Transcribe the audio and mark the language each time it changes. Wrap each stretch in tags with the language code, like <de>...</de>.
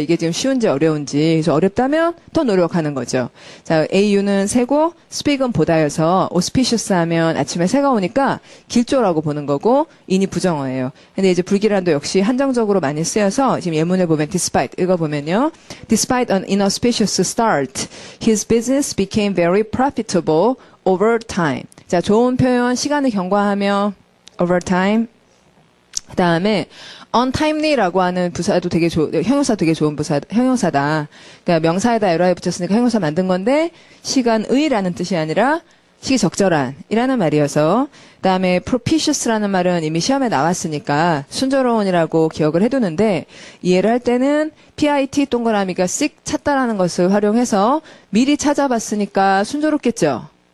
<ko>이게 지금 쉬운지 어려운지. 그래서 어렵다면 더 노력하는 거죠. 자, AU는 새고, speak은 보다여서 auspicious 하면 아침에 새가 오니까 길조라고 보는 거고, in이 부정어예요. 근데 이제 불길한도 역시 한정적으로 많이 쓰여서 지금 예문을 보면 despite 읽어보면요.</ko> <en>Despite an inauspicious start, his business became very profitable over time.</en> <ko>자, 좋은 표현, 시간을 경과하며</ko> <en>over time.</en> <ko>그 다음에 untimely라고 하는 부사도 되게 형용사 되게 좋은 형용사다. 그러니까 명사에다 에러에 붙였으니까 형용사 만든 건데 시간의라는 뜻이 아니라 시기적절한이라는 말이어서 그다음에 propitious라는 말은 이미 시험에 나왔으니까 순조로운이라고 기억을 해두는데 이해를 할 때는 PIT 동그라미가 seek 찾다라는 것을 활용해서 미리 찾아봤으니까 순조롭겠죠.</ko>